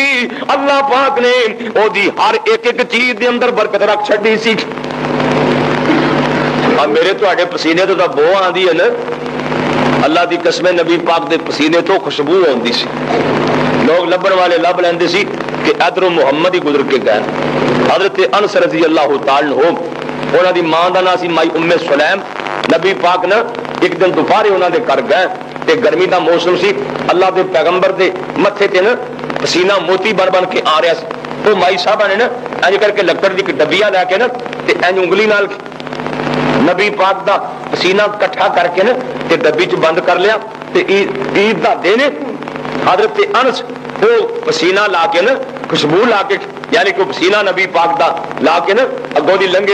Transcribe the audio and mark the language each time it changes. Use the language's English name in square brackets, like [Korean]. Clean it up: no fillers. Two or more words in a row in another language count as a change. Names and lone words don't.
[Punjabi] اللہ پاک نے اوہدی ہر ایک ایک چیز دے اندر برکت رکھ چھڈی سی. اب میرے تہاڈے پسینے تو بو آندی ہے نا، اللہ دی قسم نبی پاک دے پسینے تو خوشبو آؤندی سی. لوگ لبھن والے لبھ لیندے سی کہ ایدھروں محمد ہی گزر کے گئے. [Arabic] حضرت انس رضی اللہ تعالیٰ عنہ, [Punjabi] انہاں دی ماں دا نام سی مائی ام سلیم. نبی پاک نا ایک دن دوپہرے انہاں دے گھر گئے تے گرمی دا موسم سی. اللہ دے پیغمبر دے متھے تے نا پسینہ موتی بن بن کے آ رہا سی. تو مائی صاحبہ نے نا اینج کرکے لکڑ دی ڈبیا لیکے نا تے اینج انگلی نال نبی پاک دا پسینہ اکٹھا کرکے نا تے ڈبی چ بند کر لیا تے عید دا دن حضرت انس او پسینہ لا کے نا خوشبو لا کے، یعنی کہ پسینہ نبی پاک دا لا کے نا اگوں دی لنگھے.